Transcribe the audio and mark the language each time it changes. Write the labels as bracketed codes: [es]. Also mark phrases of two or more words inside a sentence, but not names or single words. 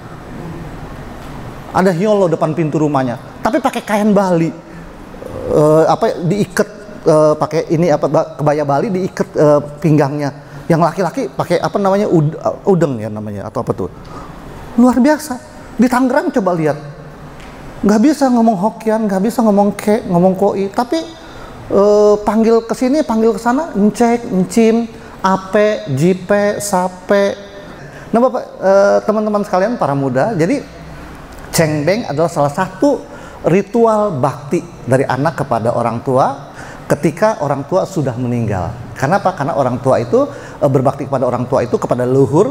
[id] Ada hiolo depan pintu rumahnya. Tapi pakai kain Bali, diikat pakai ini kebaya Bali, diikat pinggangnya. Yang laki-laki pakai udeng ya namanya, atau apa tuh. Luar biasa. Di Tangerang coba lihat, nggak bisa ngomong Hokkien, nggak bisa ngomong Ke, ngomong Koi. Tapi panggil ke sini, panggil ke sana, [nan] encek, encim, ape, jipe, sape. [id] Nah Bapak, teman-teman sekalian para muda, jadi cengbeng adalah salah satu ritual bakti dari anak kepada orang tua ketika orang tua sudah meninggal. Kenapa? Karena orang tua itu berbakti kepada orang tua itu, kepada leluhur.